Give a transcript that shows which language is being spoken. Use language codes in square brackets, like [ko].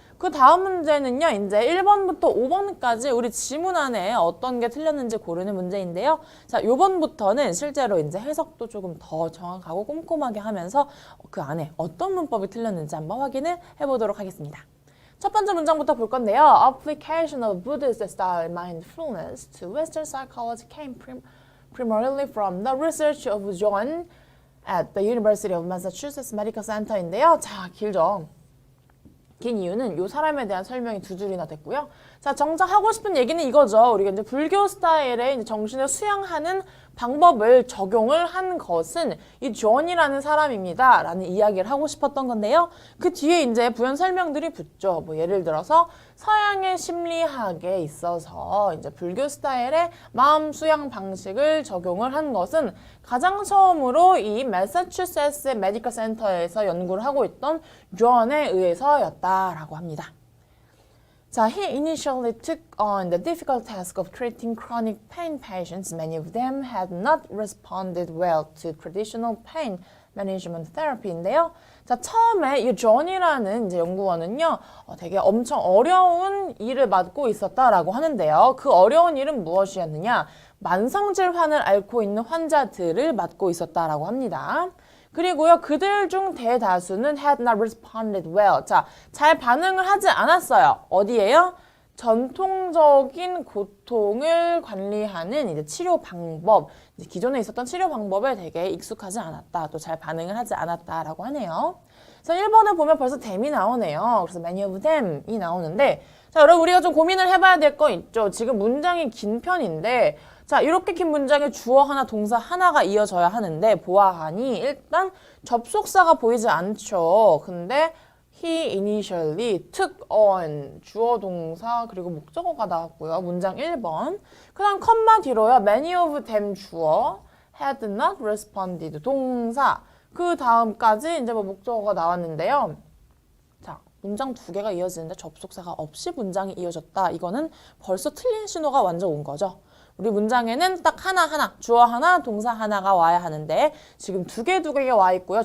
[ko] 그 다음 문제는요, 이제 1번부터 5번까지 우리 지문 안에 어떤 게 틀렸는지 고르는 문제인데요. 자, 요번부터는 실제로 이제 해석도 조금 더 정확하고 꼼꼼하게 하면서 그 안에 어떤 문법이 틀렸는지 한번 확인을 해보도록 하겠습니다. 첫 번째 문장부터 볼 건데요. [en] Application of Buddhist style mindfulness to Western psychology came primarily from the research of John at the University of Massachusetts Medical Center인데요. [ko] 자, 길죠. 긴 이유는 이 사람에 대한 설명이 두 줄이나 됐고요. 자, 정작 하고 싶은 얘기는 이거죠. 우리가 이제 불교 스타일의 이제 정신을 수양하는 방법을 적용을 한 것은 이 존이라는 사람입니다. 라는 이야기를 하고 싶었던 건데요. 그 뒤에 이제 부연 설명들이 붙죠. 뭐 예를 들어서 서양의 심리학에 있어서 이제 불교 스타일의 마음 수양 방식을 적용을 한 것은 가장 처음으로 이 매사추세츠 메디컬 센터에서 연구를 하고 있던 존에 의해서였다라고 합니다. [en] 자, he initially took on the difficult task of treating chronic pain patients. Many of them had not responded well to traditional pain management therapy인데요. [ko] 자, 처음에 이 존이라는 이제 연구원은요, 되게 엄청 어려운 일을 맡고 있었다라고 하는데요. 그 어려운 일은 무엇이었느냐? 만성질환을 앓고 있는 환자들을 맡고 있었다라고 합니다. 그리고요, 그들 중 대다수는 [en] had not responded well. [ko] 자, 잘 반응을 하지 않았어요. 어디에요? 전통적인 고통을 관리하는 이제 치료 방법, 이제 기존에 있었던 치료 방법에 되게 익숙하지 않았다, 또 잘 반응을 하지 않았다라고 하네요. 그래서 1번을 보면 벌써 them이 나오네요. 그래서 many of them이 나오는데, 자, 여러분 우리가 좀 고민을 해봐야 될 거 있죠. 지금 문장이 긴 편인데, 자, 이렇게 긴 문장에 주어 하나, 동사 하나가 이어져야 하는데 보아하니 일단 접속사가 보이지 않죠. 근데 [en] he initially took on [ko] 주어, 동사, 그리고 목적어가 나왔고요. 문장 1번. 그 다음 컴마 뒤로요. [en] many of them [ko] 주어, had not responded 동사. 그 다음까지 이제 뭐 목적어가 나왔는데요. 자, 문장 두 개가 이어지는데 접속사가 없이 문장이 이어졌다. 이거는 벌써 틀린 신호가 완전 온 거죠. 우리 문장에는 딱 하나, 주어 하나, 동사 하나가 와야 하는데 지금 두 개가 와 있고요.